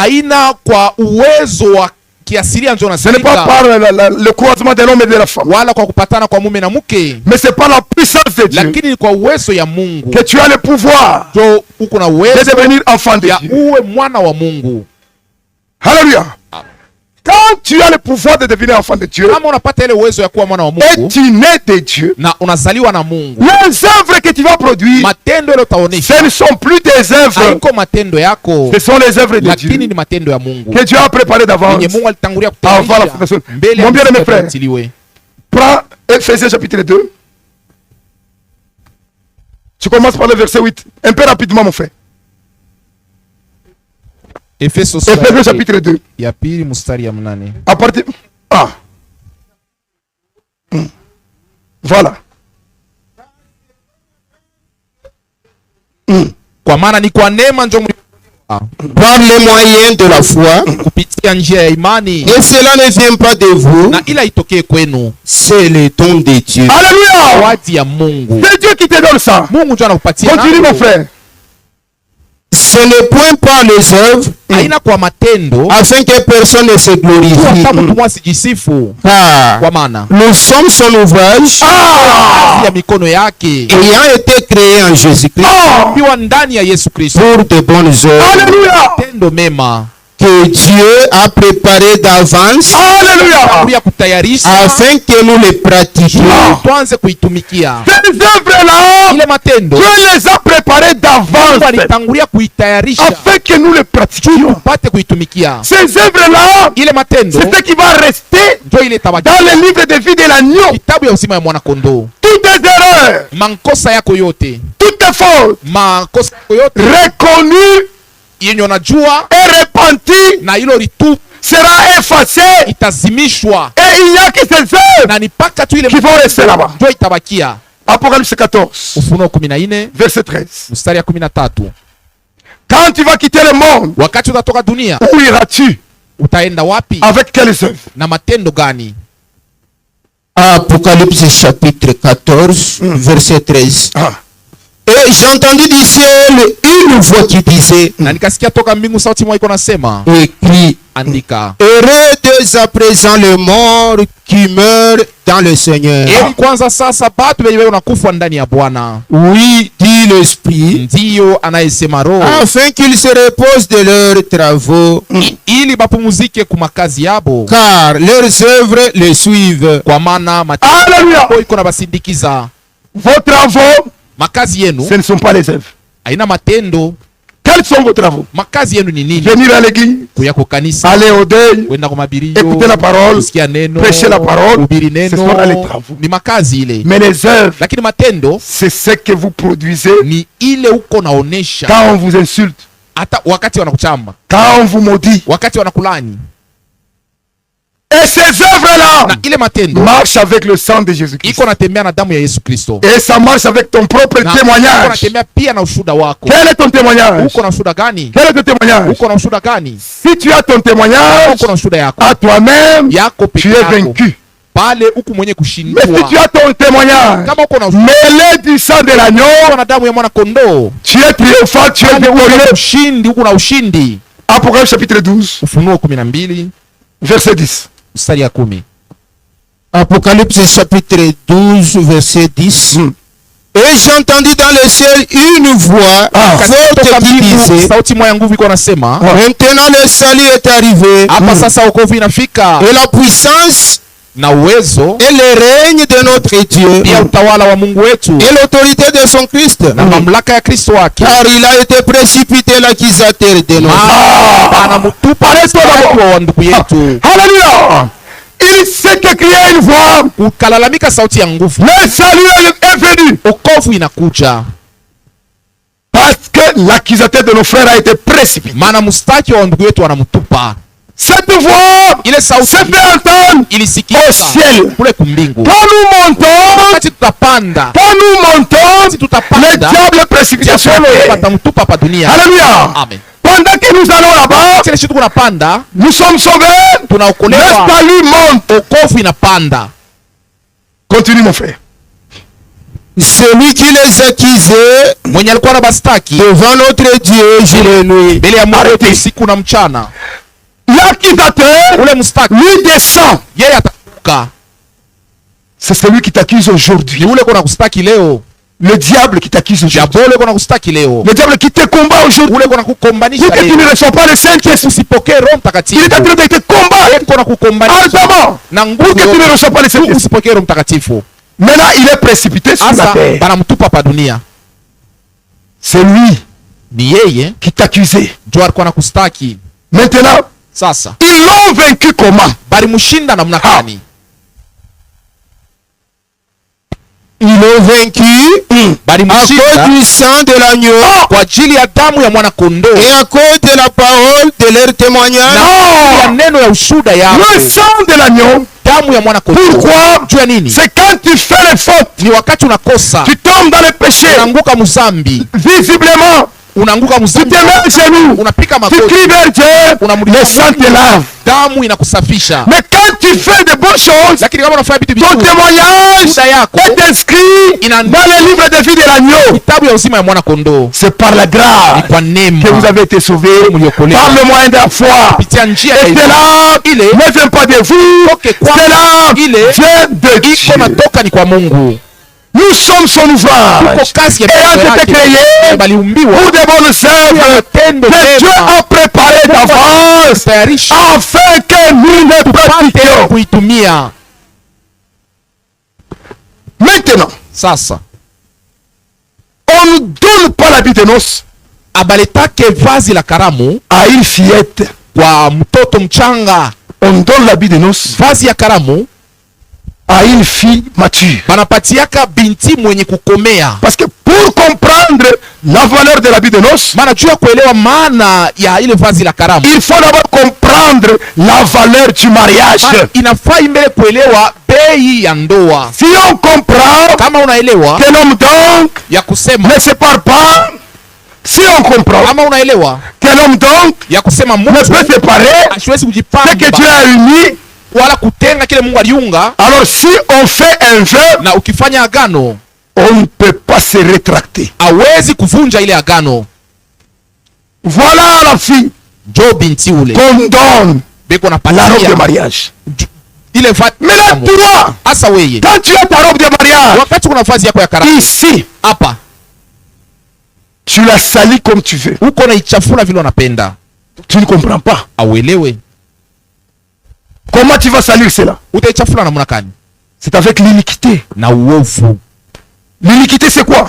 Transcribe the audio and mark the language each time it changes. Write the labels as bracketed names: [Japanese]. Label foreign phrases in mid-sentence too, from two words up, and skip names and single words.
[French] Ce n'est pas par le croisement de l'homme et de la femme. Mais c'est par la puissance de Dieu que tu as le pouvoir de devenir enfant de Dieu. Alléluia. Quand quand tu as le pouvoir de devenir enfant de Dieu, [Swahili] kama unapata ile uwezo ya kuwa mwana wa [French] et [Swahili] Mungu [French] tu nais de Dieu, [Swahili] na unazaliwa na Mungu, [French] les œuvres que tu vas produire, [Swahili] matendo ile utaonesha [French] ce ne sont plus des œuvres, [Swahili] haiko matendo yako, [French] ce sont les œuvres de [Swahili] lakini [French] Dieu [Swahili] ni matendo ya Mungu [French] que Dieu a préparé d'avance. [Swahili] yenye Mungu alitangulia [French] Avant la [Swahili] kutayarisha [French] fondation. [Swahili] mbele [French] Mon bien-aimé frère, [Swahili] kutiliwe. [French] prends Ephésiens chapitre 2. Tu commences par le verset 8. Un peu rapidement, mon frère. [Swahili] Efeso [French] Ephésiens chapitre 2. [Swahili] ya pili mstari ya 8. [French] À partir. Ah. Voilà. [Swahili] Kwa maana ni kwa neema ndio [French] par les moyens de la foi, [Swahili] kupitia njia ya imani, [French] et cela ne vient pas de vous, [Swahili] na ila itokee kwenu, [French] c'est le don de Dieu. Alléluia. [Swahili] zawadi ya Mungu. [French] C'est Dieu qui te donne ça. [Swahili] Mungu ndio anakupatia [French] Continue, mon [Swahili] nayo. [French] frère. Ce n'est point par les œuvres, [Swahili] Haina kwa matendo [French] afin que personne ne se [Swahili] hata [French] glorifie. [Swahili] mtu mmoja asijisifu, [French] Car [Swahili] kwa maana [French] nous sommes son ouvrage, [Swahili] kazi ya mikono yake [French] ayant été créé en Jésus-Christ [Swahili] ikiwa ndani ya Yesu Kristo, [French] pour de bonnes œuvres Alléluia. [Swahili] tendo mema [French] que Dieu a préparées d'avance Alléluia. [Swahili] ya kutayarisha [French] afin que nous les pratiquions. [Swahili] tuanze kuitumikia [French] Ces œuvres-là, [Swahili] ile matendo. [French] Dieu les a préparées [Swahili] Mungu [French] d'avance [Swahili] alitangulia kuitayarisha [French] afin que nous les pratiquions. [Swahili] tupate kuitumikia [French] Ces œuvres-là, [Swahili] ile matendo, [French] c'est ce qui va rester [Swahili] ndio ile tabaki [French] dans le livre de vie de l'agneau. [Swahili] kitabu ya uzima ya mwana kondoo. [French] Toutes tes erreurs, [Swahili] Makosa yako yote, [French] toutes tes fautes, [Swahili] makosa yako yote [French] reconnues [Swahili] yenye unajua [French] et repenties, [Swahili] na hilo litu [French] sera effacées. [Swahili] itazimishwa, [French] Et il n'y a que ces œuvres [Swahili] na ni paka tu ile [French] qui vont rester là-bas. [Swahili] ndio itabakia. [French] Apocalypse 14, [Swahili] Ufunuo 14 [French] verset 13. [Swahili] mstari ya 13. [French] Quand tu vas quitter le monde, [Swahili] Wakati utatoka dunia, [French] où iras-tu? [Swahili] utaenda wapi [French] Avec quelles œuvres? [Swahili] na matendo gani? [French] Apocalypse chapitre 14, verset 13. Ah. Et j'ai entendu du ciel une voix qui disait, [Swahili] Na nikasikia toka mbingu sauti moja iko nasema, [French] écrit, [Swahili] andika, [French] heureux dès à présent les morts qui meurent dans le Seigneur. [Swahili] heri kwanza sasa batu wenye wanakufa ndani ya Bwana. [French] Oui, dit l'Esprit, [Swahili] Ndiyo anayesema Roho, [French] afin qu'ils se reposent de leurs travaux, [Swahili] ili bapumuzike ku makazi yabo, [French] car leurs œuvres les suivent. [Swahili] kwa maana matendo [French] Alléluia. [Swahili] yabo iko na basindikiza. [French] Vos travaux, [Swahili] Makazi yenu [French] ce ne sont pas les œuvres. [Swahili] haina matendo. [French] Quels sont vos travaux? [Swahili] Makazi yenu ni nini? [French] Venir à l'église, [Swahili] Kuya kwa kanisa, [French] aller au deuil, [Swahili] kwenda kwa mabirio, [French] écouter la parole, [Swahili] kusikia neno, [French] prêcher la parole. [Swahili] kuhubiri [French] Ce [Swahili] neno, [French] sont là les travaux. [Swahili] ni makazi ile. [French] mais les œuvres, [Swahili] Lakini matendo [French] c'est ce que vous produisez [Swahili] ni ile uko naonesha, [French] quand on vous insulte, [Swahili] hata wakati wanakuchamba, [French] quand on vous maudit. [Swahili] wakati wanakulani. [French] Et ces œuvres-là [Swahili] Na ile matendo [French] marchent avec le sang de Jésus-Christ. [Swahili] iko natembea na damu ya Yesu Kristo, [French] Et ça marche avec ton propre [Swahili] na uko [French] témoignage. [Swahili] natembea pia na ushuhuda wako. [French] Quel est ton témoignage? [Swahili] Uko na ushuhuda gani? [French] Quel est ton témoignage? [Swahili] Uko na ushuhuda gani? [French] Si tu as ton témoignage [Swahili] Uko na ushuhuda yako [French] à toi-même, [Swahili] yako [French] tu [Swahili] peke [French] es [Swahili] yako, [French] vaincu. [Swahili] pale uku mwenye [French] Mais si [Swahili] kushindwa. [French] tu as ton témoignage [Swahili] Kama uko na ushuhuda [French] mêlé du sang de l'agneau, [Swahili] na damu ya mwana kondoo, [French] tu es triomphant, tu es [Swahili] pale uko na [French] victorieux. [Swahili] ushindi, uko na ushindi. [French] Apocalypse chapitre 12, [Swahili] Ufunuo 12 [French] verset 10. [Swahili] mstari ya 10. [French] Apocalypse chapitre 12, verset 10. Et j'ai entendu dans le ciel une voix forte qui disait, [Swahili] Sauti moya nguvu iko nasema, [French] maintenant le salut est arrivé, [Swahili] hapa sasa wokovu inafika, [French] et la puissance [Swahili] na uwezo [French] et le règne de notre Dieu, [Swahili] pia utawala wa Mungu wetu [French] et l'autorité de son Christ. [Swahili] na mamlaka ya Kristo wake. [French] Car il a été précipité l'accusateur de nos [Swahili] Anamutupa wa ndugu yetu. [French] Alléluia. Il s'est crié une voix. [Swahili] Ukalalamika sauti ya nguvu, [French] Le salut est venu. [Swahili] wokovu inakuja, [French] Parce que l'accusateur de nos frères a été précipité. [Swahili] maana mustaki wa ndugu yetu anamutupa. [French] Cette voix [Swahili] Ile sauti [French] s'est fait entendre [Swahili] ilisikika [French] au ciel. [Swahili] kule kumbingu. [French] Quand nous montons, [Swahili] Wakati tutapanda, [French] quand nous montons, [Swahili] wakati tutapanda, [French] le diable est précipité sur nous. [Swahili] patamutupa hapa dunia. [French] Alléluia. Amen. Pendant que nous allons là-bas, [Swahili] Kile kitu kunapanda, [French] nous sommes sauvés. Le [Swahili] tunaokolewa, [French] salut monte. [Swahili] wokovu inapanda. [French] Continue mon frère. celui qui les accusait [Swahili] Mwenye alikuwa na bastaki [French] devant notre Dieu jour et nuit. [Swahili] mbele ya Mungu [French] Arrêtez. [Swahili] usiku na mchana, [French] L'accusateur, [Swahili] ule mstaki [French] lui descend. [Swahili] yeye atakuka. [French] C'est celui qui t'accuse [Swahili] Ni [French] aujourd'hui. [Swahili] ule kuna kustaki leo, [French] Le diable qui t'accuse aujourd'hui. [Swahili] Diabolo kuna kustaki leo. [French] Le diable qui te combat aujourd'hui. [Swahili] Ule kuna kukombanisha [French] Pour que tu [Swahili] leo. [French] ne reçois pas le Saint-Esprit. [Swahili] Usipokee Roho [French] Il [Swahili] Mtakatifu. [French] est en train de te combattre. [Swahili] Kuna kukombanisha [French] Ardemment. [Swahili] na [French] Pour que tu ne [Swahili] nguvu. [French] reçois pas le Saint-Esprit. [Swahili] Usipokee Roho Mtakatifu. [French] Maintenant, il est précipité sur la [Swahili] Asa [French] terre. [Swahili] banamtupa pa dunia. [French] C'est lui [Swahili] Ni yeye [French] qui t'accusait. [Swahili] ndio alikuwa anakustaki. [French] Maintenant, [Swahili] Sasa [French] ils l'ont vaincu comment? [Swahili] balimshinda namna gani? [French] Ils l'ont vaincu à cause [Swahili] Balimshinda [French] du sang de l'agneau [Swahili] kwa ajili ya damu ya mwana kondoo [French] et à cause de la parole de leur témoignage. [Swahili] ya neno ya ushuda yao. [French] Le sang de l'agneau. [Swahili] Damu ya mwana kondoo. [French] Pourquoi? [Swahili] Juu ya nini? [French] C'est quand tu fais les fautes, [Swahili] Ni wakati unakosa, [French] tu tombes dans le péché, [Swahili] unaanguka mzambi, [French] visiblement, [Swahili] unaanguka [French] tu [Swahili] mzambi, [French] te mets à genoux, [Swahili] unapika [French] tu [Swahili] magoti, [French] cries vers Dieu, le sang te lave. [Swahili] damu inakusafisha. [French] Mais quand tu fais de bonnes choses, [Swahili] Lakini kama unafanya vitu [French] ton [Swahili] vizuri, [French] témoignage [Swahili] ushuhuda yako [French] est inscrit dans le livre de vie de l'agneau. [Swahili] kitabu ya uzima ya mwana kondoo. [French] C'est par la [Swahili] Ni [French] grâce [Swahili] kwa [French] que [Swahili] neema [French] vous avez été sauvés par le moyen de la foi. [Swahili] kupitia njia ya [French] Et [Swahili] imani. [French] cela [Swahili] Ile [French] ne vient pas de vous, [Swahili] toke kwa [French] cela [Swahili] ile [French] vient de [Swahili] iko [French] Dieu. [Swahili] natoka ni kwa Mungu. [French] Nous sommes son [Swahili] Tuko [French] ouvrage, [Swahili] kazi ya [French] ayant [Swahili] mikono [French] été [Swahili] yake. [French] créés [Swahili] Baliumbiwa [French] pour de bonnes œuvres [Swahili] matendo [French] que Dieu [Swahili] mema [French] a préparées d'avance [Swahili] tayarisha [French] afin que nous les [Swahili] tupate [French] pratiquions. [Swahili] kuitumia. [French] Maintenant, [Swahili] Sasa [French] on ne donne pas l'habit de noces [Swahili] abaletake vazi la karamu [French] à une fillette. [Swahili] kwa mtoto mchanga. [French] On donne l'habit de noces [Swahili] Vazi ya karamu [French] à une fille mature. [Swahili] banapatiaka binti mwenye kukomea, [French] Parce que pour comprendre la valeur de l'habit de noces, [Swahili] maana juu ya kuelewa maana ya ile vazi la karamu [French] il faut d'abord comprendre la valeur du mariage. [Swahili] inafaa imbele kuelewa bei ya ndoa. [French] Si on comprend [Swahili] Kama unaelewa [French] que l'homme donc [Swahili] ya kusema, [French] ne sépare pas, si on comprend [Swahili] kama unaelewa [French] que l'homme donc [Swahili] ya kusema [French] ne [Swahili] mtu [French] peut séparer [Swahili] asiwezi [French] ce que [Swahili] kujipamba [French] Dieu a uni, [Swahili] wala kutenga kile Mungu aliunga, [French] alors si on fait un vœu, [Swahili] na ukifanya agano [French] on ne peut pas se rétracter. [Swahili] hawezi kuvunja ile agano. [French] Voilà la fille [Swahili] Jo binti ule [French] qu'on donne [Swahili] beko [French] la robe de [Swahili] napatia [French] mariage. [Swahili] ile vazi [French] Mais là, toi, [Swahili] hasa weye, [French] quand tu as ta robe de mariage, [Swahili] wakati kuna vazi yako ya karamu [French] ici, [Swahili] hapa, [French] tu la salis comme tu veux. [Swahili] uko na ichafula vile unapenda, [French] Tu ne comprends pas. [Swahili] auelewe [French] Comment tu vas salir cela? [Swahili] utaichafula namna gani? [French] C'est avec l'iniquité. [Swahili] Na uovu. [French] L'iniquité, c'est quoi?